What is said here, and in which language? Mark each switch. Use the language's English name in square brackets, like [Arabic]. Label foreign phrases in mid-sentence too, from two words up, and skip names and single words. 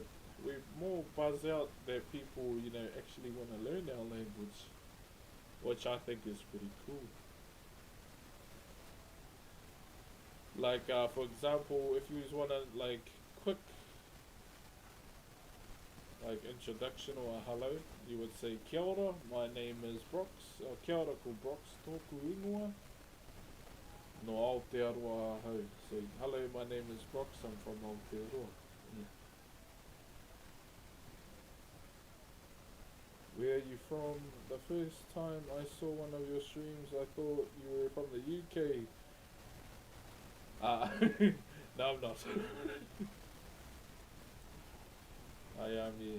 [English] We more buzz out that people, actually want to learn our language, which I think is pretty cool. Like, for example, if you just want to, like, quick, like, introduction or a hello, you would say, [Māori] Kia ora, [English] my name is Brox, or [Māori] Kia ora ko Brox, tōku ingoa, no Aotearoa ahau. [English] So, hello, my name is Brox, I'm from Aotearoa. Yeah. Where are you from? The first time I saw one of your streams, I thought you were from the UK. No, I'm not. I am, yeah.